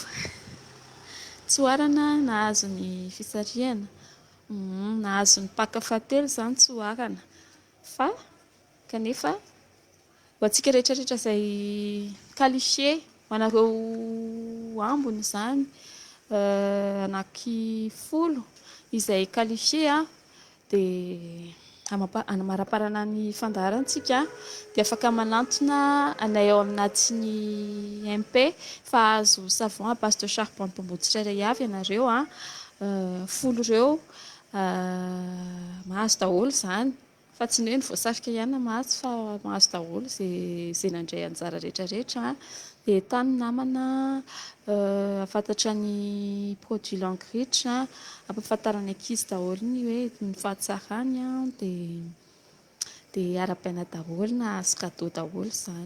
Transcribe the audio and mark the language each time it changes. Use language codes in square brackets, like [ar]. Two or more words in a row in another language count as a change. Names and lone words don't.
[mg] Tsoarana nahazo ny fisarihana, nahazo ny pack fahatelo izany Tsoarana fa kanefa ho antsika rehetrarehetra izay qualifié ho anareo ambony izany anaky 10 izay qualifié dia amaraparana ny fandaharantsika dia afaka manantona anay ao aminatin'ny MP fa azo [fr] savon à base de charbon [mg] tombohy tsirairay avy ianareo 10 ireo mahazo daholo izany fa tsy ny hoe ny voasarika ihany mahazo fa mahazo daholo izay nandray anjara rehetrarehetra dia tany namana afantatra ny produit Longritre ampahafantarany ankizy daholo ny hoe ny fahatsarany dia ara-paina daholo na azo cadeau daholo izany.